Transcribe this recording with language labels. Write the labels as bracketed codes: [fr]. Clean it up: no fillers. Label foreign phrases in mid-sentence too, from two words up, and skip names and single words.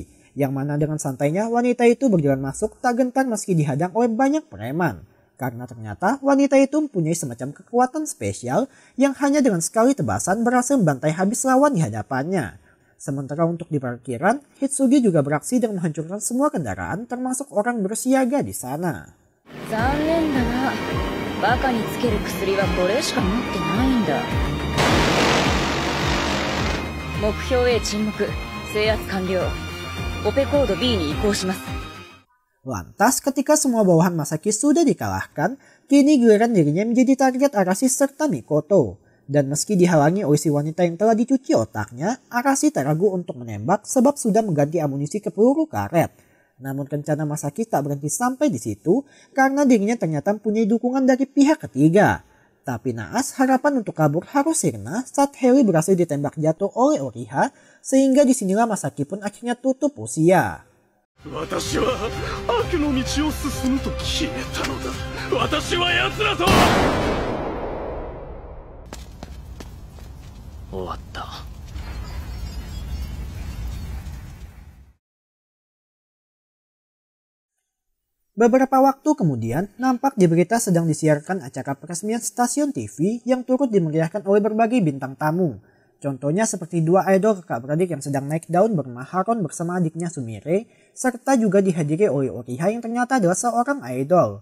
[id] Yang mana dengan santainya wanita itu berjalan masuk tak gentar meski dihadang oleh banyak preman. Karena ternyata wanita itu mempunyai semacam kekuatan spesial yang hanya dengan sekali tebasan berhasil membantai habis lawan di hadapannya. Sementara untuk di parkiran, Hitsugi juga beraksi dengan menghancurkan semua kendaraan termasuk orang bersiaga di sana. [ja] 残念だな。バカにつける薬はこれしか持ってないんだ。目標 A 沈黙、制圧完了。オペコード B に移行します。 [id] Lantas ketika semua bawahan Masaki sudah dikalahkan, kini giliran dirinya menjadi target Arashi serta Mikoto. Dan meski dihalangi oleh si wanita yang telah dicuci otaknya, Arashi tak ragu untuk menembak sebab sudah mengganti amunisi ke peluru karet. Namun rencana Masaki tak berhenti sampai di situ karena dirinya ternyata mempunyai dukungan dari pihak ketiga. Tapi naas harapan untuk kabur harus sirna saat Heli berhasil ditembak jatuh oleh Oriha sehingga disinilah Masaki pun akhirnya tutup usia. [ja] 私は悪の道を進むと決めたのだ。私は奴らと終わった。 [id] Beberapa waktu kemudian, nampak di berita sedang disiarkan acara peresmian stasiun TV yang turut dimeriahkan oleh berbagai bintang tamu. Contohnya seperti dua idol kakak beradik yang sedang naik daun bernama Haron bersama adiknya Sumire, serta juga dihadiri oleh Oriha yang ternyata adalah seorang idol.